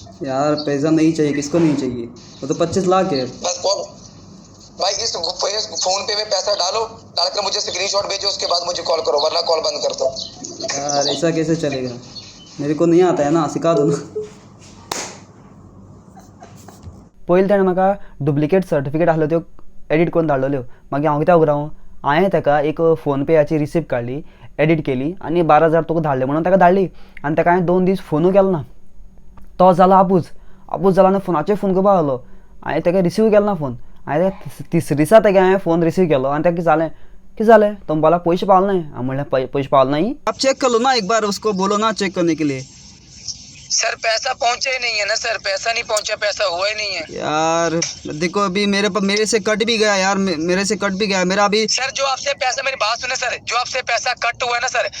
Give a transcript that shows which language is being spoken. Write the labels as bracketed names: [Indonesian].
[Hindi] यार पैसा नहीं चाहिए, किसको नहीं चाहिए, वो तो 25 लाख है। बस कॉल भाई इस फोन पे में पैसा डालकर मुझे स्क्रीनशॉट भेजो, उसके बाद मुझे कॉल करो, वरना कॉल बंद कर दो। यार ऐसा कैसे चलेगा, मेरे को नहीं आता है ना, सिखा दो ना। [Goan Konkani] पयलीं ताणें म्हाका डुप्लिकेट सर्टिफिकेट आसलो त्यो एडिट करून धाडलेल्यो, मागीर हांव कित्याक रावूं, हांवें ताका एक फोन पेयाची रिसिप्ट काडली, एडिट केली आनी 12,000 तुका धाडले म्हणून ताका धाडली, आनी ताका हांवें 2 दीस फोनूय केलो ना। तो जाला आपूच जाला आनी फोनाचेर फोन करपाक लागलो, हांवें ताका रिसीव केलो ना फोन। हांवें तिसरे दिसा ताका हांवें फोन रिसीव केलो आनी ताका कितें जालें तो म्हणपाक पैसे पावले नहीं। हांव म्हणलें पैसे पावले नहीं, [Hindi] आप चेक कर लो ना एक बार, उसको बोलो ना चेक करने के लिए। सर पैसा पहुंचा ही नहीं है ना सर, पैसा नहीं पहुंचा, पैसा हुआ ही नहीं है यार देखो अभी मेरे से कट भी गया यार, मेरे से कट भी गया मेरा अभी। सर जो आपसे पैसा, मेरी बात सुने सर, जो आपसे पैसा कट हुआ है ना सर,